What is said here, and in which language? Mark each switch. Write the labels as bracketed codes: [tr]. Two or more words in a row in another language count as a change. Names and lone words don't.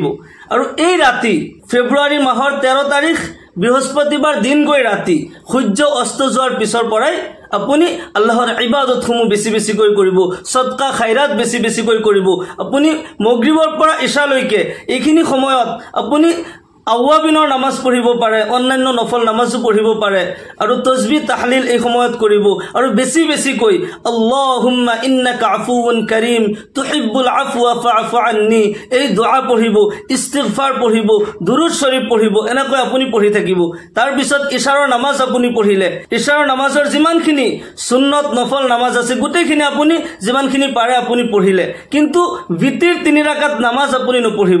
[as] আৰু এই ৰাতি ফেব্ৰুৱাৰী মাহৰ 13 তাৰিখ বৃহস্পতিবাৰ দিন গৈ ৰাতি সূৰ্য অস্ত যোৱাৰ পিছৰ পৰাই আপুনি আল্লাহৰ ইবাদতসমূহ বেছি বেছিকৈ কৰিব, সদকা খাইৰাত বেছি বেছিকৈ কৰিব। আপুনি মাগৰিবৰ পৰা ইশালৈকে এইখিনি সময়ত আপুনি আৱাবিনৰ নামাজ পঢ়িব পাৰে, অন্যান্য নফল নামাজো পঢ়িব পাৰে, আৰু তসবিহ তাহলিল এই সময়ত কৰিব। আৰু বেছি বেছিকৈ [ar] اللهم إنك عفو كريم تحب العفو فاعف عني [as] এই দোয়া পঢ়িব, ইস্তিগফাৰ পঢ়িব, দুৰুদ শৰীফ পঢ়িব, এনেকৈ আপুনি পঢ়ি থাকিব। তাৰ পিছত ইশাৰৰ নামাজ আপুনি পঢ়িলে, ইশাৰৰ নামাজৰ যিমানখিনি সুন্নত নফল নামাজ আছে গোটেইখিনি আপুনি যিমানখিনি পাৰে আপুনি পঢ়িলে, কিন্তু ভিতিৰ 3 ৰাকাত নামাজ আপুনি নপঢ়িব।